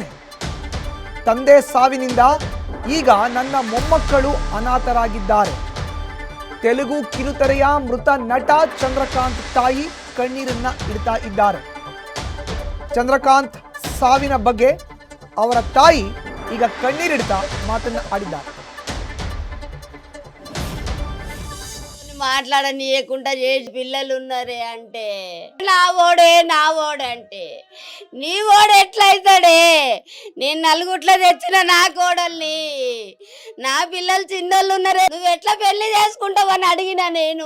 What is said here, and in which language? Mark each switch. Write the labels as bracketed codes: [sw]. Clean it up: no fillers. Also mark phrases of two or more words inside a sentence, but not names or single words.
[kn] ತಂದೆ ಸಾವಿನಿಂದ ಈಗ ನನ್ನ ಮೊಮ್ಮಕ್ಕಳು ಅನಾಥರಾಗಿದ್ದಾರೆ. ತೆಲುಗು ಕಿರುತೆರೆಯ ಮೃತ ನಟ ಚಂದ್ರಕಾಂತ್ ತಾಯಿ ಕಣ್ಣೀರನ್ನ ಇಡ್ತಾ ಇದ್ದಾರೆ. ಚಂದ್ರಕಾಂತ್ ಸಾವಿನ ಬಗ್ಗೆ ಅವರ ತಾಯಿ ಈಗ ಕಣ್ಣೀರಿಡ್ತಾ ಮಾತನ್ನ ఆడిದ್ದಾರೆ. [te] మాట్లాడనీయకుండా చేసి పిల్లలు ఉన్నారే అంటే నా ఓడే అంటే నీ ఓడు ఎట్లయితాడే? నేను నలుగుట్ల తెచ్చిన నా కోడల్ని, నా పిల్లలు చిన్నోళ్ళు ఉన్నారే, నువ్వు ఎట్లా పెళ్లి చేసుకుంటావని అడిగినా నేను.